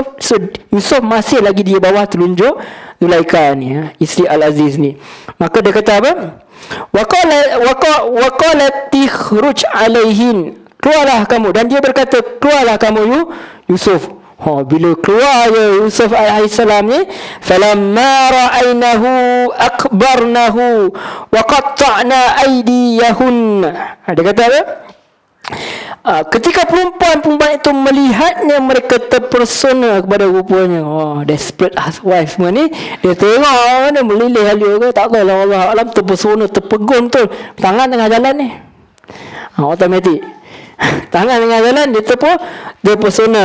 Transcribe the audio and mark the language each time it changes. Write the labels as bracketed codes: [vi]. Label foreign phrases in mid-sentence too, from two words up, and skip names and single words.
[ms] So, Yusuf masih lagi di bawah telunjuk Zulaikha ni, isteri Al-Aziz ni. Maka dia kata apa? [ar] وقالت اخرج عليهن, [ms] keluarlah kamu. Dan dia berkata, keluarlah kamu Yusuf. Bila keluar Yusuf alaihissalam ni, [ar] فلما رأينه أكبرنه وقطعن أيديهن. [ms] Dia kata apa? Ketika perempuan-perempuan itu melihatnya, mereka terpersona kepada rupanya. [en] Desperate housewife [ms] semua ni, dia tengok mana melilih halia ke, tak tahu lah, [ar] الله أعلم, [ms] terpersona, terpegun betul. Tangan tengah jalan ni, automatik tangan tengah jalan, dia terpersona.